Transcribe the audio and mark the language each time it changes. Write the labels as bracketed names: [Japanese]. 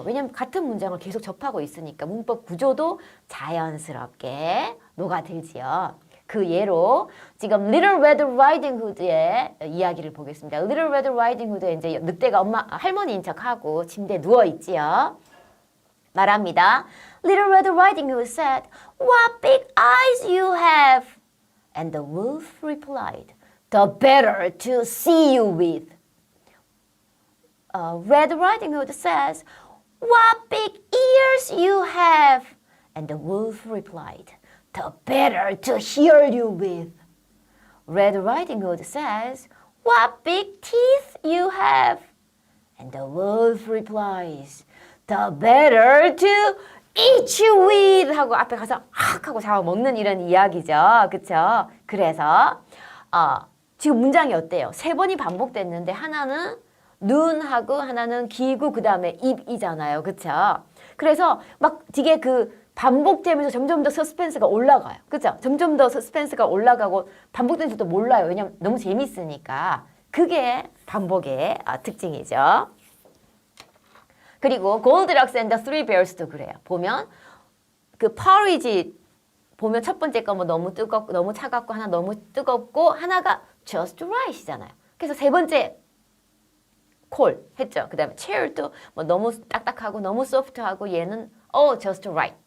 [Korean] 왜냐면 같은 문장을 계속 접하고 있으니까 문법 구조도 자연스럽게 녹아들지요. 그 예로 지금 Little Red Riding Hood의 이야기를 보겠습니다. Little Red Riding Hood에 이제 늑대가 할머니인 척하고 침대에 누워 있지요. 말합니다. [English] Little Red Riding Hood said, "What big eyes you have!" And the wolf replied, "The better to see you with." Red Riding Hood says, "What big ears you have!" And the wolf replied, "The better to hear you with." Red Riding Hood says, "What big teeth you have!" And the wolf replies, "The better to eat you with." [Korean] 하고 앞에 가서 확 하고 잡아먹는 이런 이야기죠. 그쵸? 그래서 지금 문장이 어때요? 3번이 반복됐는데 하나는 눈하고 하나는 귀고 그 다음에 입이잖아요. 그쵸? 그래서 막 되게 반복되면서 점점 더 서스펜스가 올라가요. 그죠? 점점 더 서스펜스가 올라가고 반복된지도 몰라요. 왜냐면 너무 재밌으니까. 그게 반복의 특징이죠. 그리고 Goldilocks and the Three Bears도 그래요. 보면 porridge 보면 첫 번째 거 뭐 너무 뜨겁고 너무 차갑고 하나 너무 뜨겁고 하나가 just right이잖아요. 그래서 세 번째 콜 했죠. 그 다음에 chair도 뭐 너무 딱딱하고 너무 소프트하고 얘는 just right.